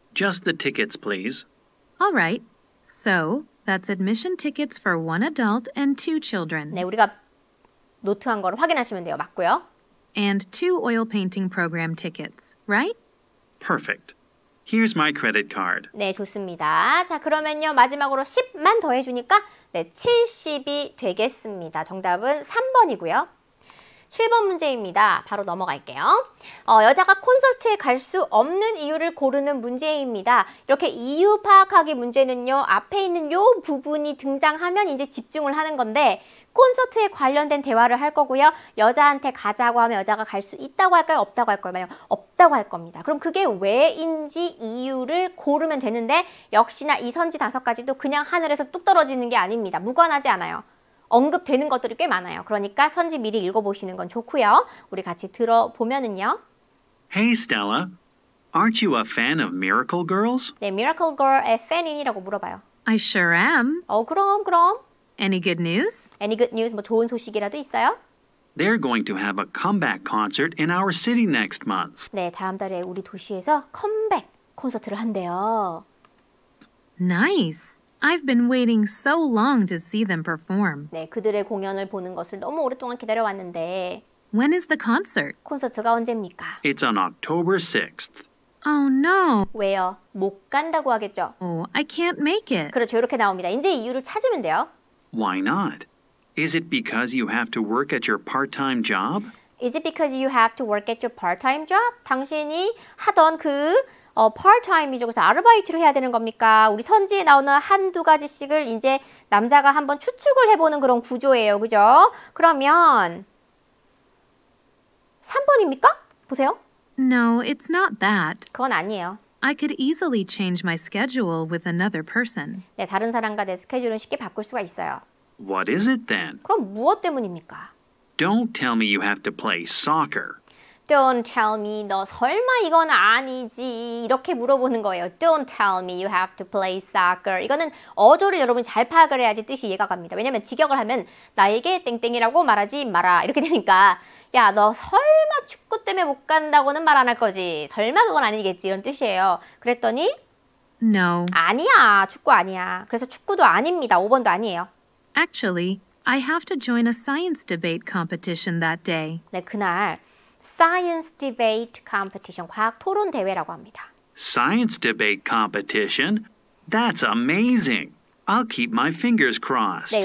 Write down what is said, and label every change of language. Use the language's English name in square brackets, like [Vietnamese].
[English] Just the tickets, please. All right. So, that's admission tickets for one adult and 2 children. [Korean] 네, 우리가 노트한 거를 확인하시면 돼요. 맞고요. [English] And 2 oil painting program tickets, right? Perfect. Here's my credit card. [Korean] 네, 좋습니다. 자, 그러면요. 마지막으로 10만 더해주니까 네, 70이 되겠습니다. 정답은 3번이고요. 7번 문제입니다. 바로 넘어갈게요. 여자가 콘서트에 갈 수 없는 이유를 고르는 문제입니다. 이렇게 이유 파악하기 문제는요. 앞에 있는 요 부분이 등장하면 이제 집중을 하는 건데 콘서트에 관련된 대화를 할 거고요. 여자한테 가자고 하면 여자가 갈 수 있다고 할까요? 없다고 할 거예요? 없다고 할 겁니다. 그럼 그게 왜인지 이유를 고르면 되는데 역시나 이 선지 5가지도 그냥 하늘에서 뚝 떨어지는 게 아닙니다. 무관하지 않아요. 언급되는 것들이 꽤 많아요. 그러니까 선지 미리 읽어보시는 건 좋고요. 우리 같이 들어보면은요. [English] Hey, Stella. Aren't you a fan of Miracle Girls? [Korean] 네, Miracle Girl의 팬이라고 물어봐요. [English] I sure am. [Korean] 그럼. [English] Any good news? Any good news? [Korean] 뭐 좋은 소식이라도 있어요? [English] They're going to have a comeback concert in our city next month. [Korean] 네, 다음 달에 우리 도시에서 컴백 콘서트를 한대요. [English] Nice. I've been waiting so long to see them perform. [Korean] 네, 그들의 공연을 보는 것을 너무 오랫동안 기다려왔는데 [English] When is the concert? [Korean] 콘서트가 언제입니까? [English] It's on October 6th. Oh no. [Korean] 왜요? 못 간다고 하겠죠? [English] Oh, I can't make it. [Korean] 그렇죠, 이렇게 나옵니다. 이제 이유를 찾으면 돼요. [English] Why not? Is it because you have to work at your part-time job? Is it because you have to work at your part-time job? [Korean] 당신이 하던 그 part-time이죠. 그래서 아르바이트를 해야 되는 겁니까? 우리 선지에 나오는 한두 가지씩을 이제 남자가 한번 추측을 해보는 그런 구조예요. 그죠? 그러면 3번입니까? 보세요. [English] No, it's not that. [Korean] 그건 아니에요. [English] I could easily change my schedule with another person. [Korean] 네, 다른 사람과 내 스케줄은 쉽게 바꿀 수가 있어요. [English] What is it then? [Korean] 그럼 무엇 때문입니까? [English] Don't tell me you have to play soccer. Don't tell me, [Korean] 너 설마 이건 아니지? 이렇게 물어보는 거예요. [English] Don't tell me you have to play soccer. [Korean] 이거는 어조를 여러분이 잘 파악을 해야지 뜻이 이해가 갑니다. 왜냐면 직역을 하면 나에게 땡땡이라고 말하지 마라. 이렇게 되니까 야, 너 설마 축구 때문에 못 간다고는 말 안 할 거지? 설마 그건 아니겠지? 이런 뜻이에요. 그랬더니 [English] No. [Korean] 아니야, 축구 아니야. 그래서 축구도 아닙니다. 5번도 아니에요. [English] Actually, I have to join a science debate competition that day. [Korean] 네, 그날 [English] Science Debate Competition, [Korean] 과학 토론 대회라고 합니다. [English] Science debate competition? That's amazing. I'll keep my fingers crossed.